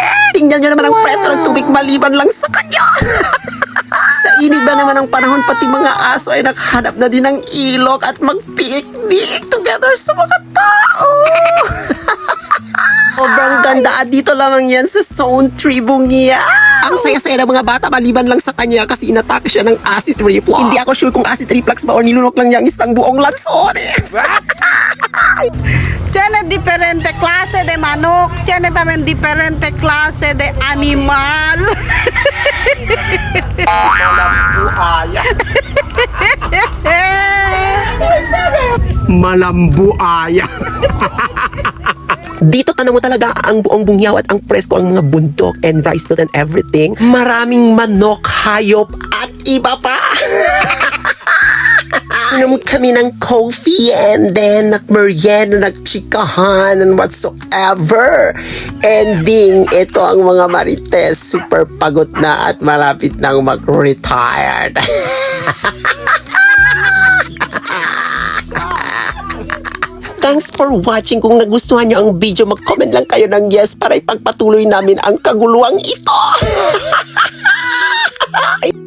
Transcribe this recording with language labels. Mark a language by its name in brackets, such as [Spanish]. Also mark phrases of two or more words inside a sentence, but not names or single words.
[Filipino] Tingnan niyo naman ang presko ng tubig maliban lang sa kanya. Sa init ba naman ng panahon, pati mga aso ay naghanap na din ng ilog at mag- [English] picnic together [Filipino] sa mga tao. Sobrang ganda at dito lamang yan sa Zone 3 Bungia. Ang saya-saya ng mga bata maliban lang sa kanya kasi inatake siya ng [English] acid reflux. [Filipino] Hindi ako sure kung [English] acid reflux [Filipino] ba o nilunok lang niya ang isang buong lansones. [Chavacano] Tiene diferente clase de manok, tiene también diferente clase de animal. Malambuaya. [Filipino] Dito tanaw mo talaga ang buong Bungyaw at ang presko, ang mga bundok [English] and rice field and everything. [Filipino] Maraming manok, hayop at iba pa. Inom kami ng [English] coffee and then [Filipino] nagmerienda, nagchikahan [English] and whatsoever. [Filipino] Ending, ito ang mga marites, super pagod na at malapit nang mag-retired. [English] Thanks for watching. [Filipino] Kung nagustuhan niyo ang video, mag-comment lang kayo ng yes para ipagpatuloy namin ang kaguluhang ito.